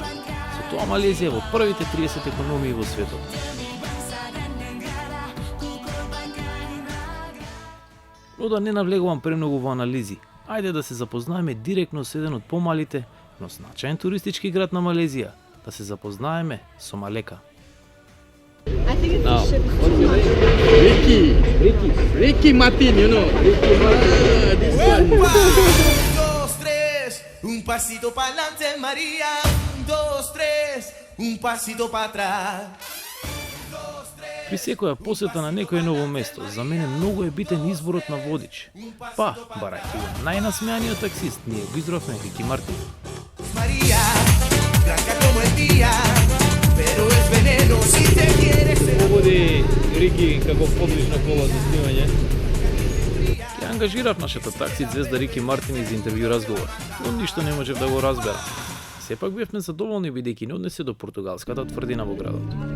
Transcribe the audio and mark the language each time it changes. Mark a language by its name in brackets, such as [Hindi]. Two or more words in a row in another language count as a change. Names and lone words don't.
[Macedonian] Со тоа Малезија во првите 30 економии во светот. Но да не навлегувам премногу во анализи, ајде да се запознаеме директно со еден од помалите, но значаен туристички град на Малезија, да се запознаеме со Малека. [English] Ricky Martin, you know. Ricky Martin. This one. [Spanish] 1, 2, 3, un pasito para adelante, María. 1, 2, 3, un pasito para atrás. [Macedonian] При секоја посета на некое ново место, за мене многу е битен изборот на водич. Па, барајќи го најнасмеаниот таксист, ние го избравме Рики Мартин. [Spanish] María, blanca como el día, pero es veneno si te quieres. [Macedonian] Води Рики како подлична кола за снимање. Ја ангажирав нашата такси звезда Рики Мартин за интервју разговор, но ништо не можев да го разберам. Сепак бевме задоволни бидејќи не однесе до португалската тврдина во градот.